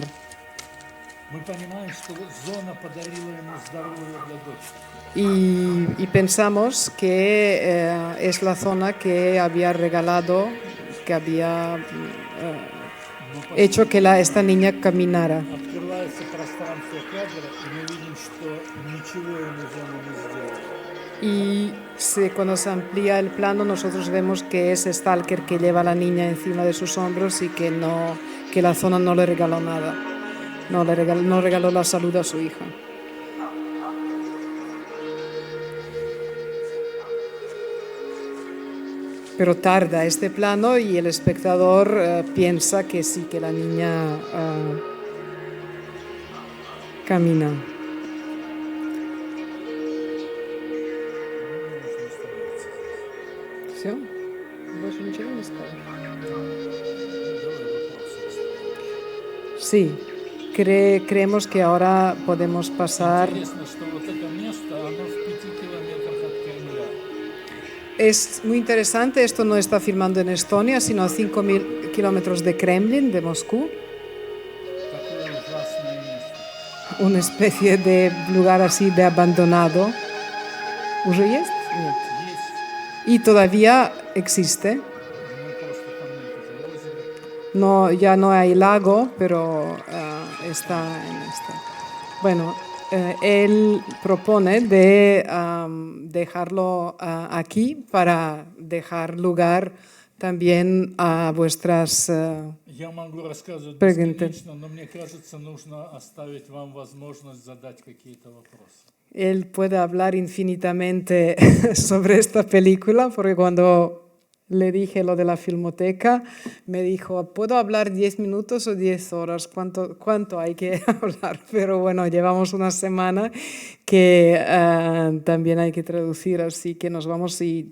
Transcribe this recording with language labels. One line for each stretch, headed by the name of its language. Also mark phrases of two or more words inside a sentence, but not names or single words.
Russian: Мы понимаем, что зона подарила ему здоровье для дочки.
Spanish: Y pensamos que es la zona que había regalado, que había hecho que esta niña caminara.
Russian: Открывается пространство кадра, и мы видим, что ничего ему зона не сделала.
Spanish: Y cuando se amplía el plano, nosotros vemos que es Stalker que lleva a la niña encima de sus hombros y que la zona no le regaló nada. No regaló la salud a su hija. Pero tarda este plano y el espectador piensa que sí, que la niña camina. ¿Sí?
Russian: ¿Больше ничего не скажешь?
Spanish: Sí, creemos que ahora podemos pasar.
Russian: Интересно, что вот это место, оно в 5 километрах от Кремля.
Spanish: Es muy interesante, esto no está filmando en Estonia, sino a 5.000 kilómetros de Kremlin, de Moscú.
Russian: Такое ужасное место.
Spanish: Una especie de lugar así de abandonado.
Russian: ¿Уже есть? Нет. Есть,
Spanish: Y todavía existe.
Russian: ну просто там нет озера.
Spanish: No, ya no hay lago, pero está en esta. Bueno, él propone de dejarlo aquí para dejar lugar también a vuestras...
Russian: Я могу рассказывать Прыгнете. бесконечно, но мне кажется, нужно оставить вам возможность задать какие-то вопросы.
Spanish: Él puede hablar infinitamente sobre esta película, porque cuando le dije lo de la filmoteca, me dijo, ¿puedo hablar 10 minutos o 10 horas? ¿Cuánto hay que hablar? Pero bueno, llevamos una semana que también hay que traducir, así que nos vamos y